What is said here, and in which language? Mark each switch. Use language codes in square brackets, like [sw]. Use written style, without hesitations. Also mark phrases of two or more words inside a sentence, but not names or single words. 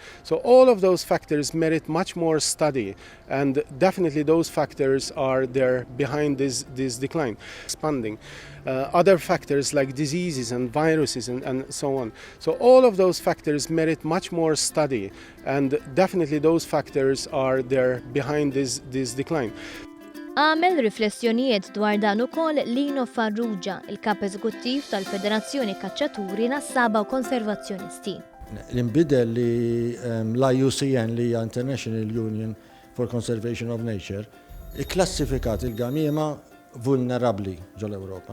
[en] So all of those factors merit much more study and definitely those factors are there behind this decline, expanding. Other factors like diseases and viruses and so on. So all of those factors merit much more study and definitely those factors are there behind this decline. [mt] Għamel riflessjonijiet dwar dan ukoll Lino Farrugia, il-kap eżekuttiv tal-Federazzjoni Kaċċaturi Nassaba u Konservazzjonisti. L-inbidel li l-IUCN li hija [en] International Union for Conservation of Nature [mt] ikklassifikat il-gamiema vulnerabbli ġol-Ewropa.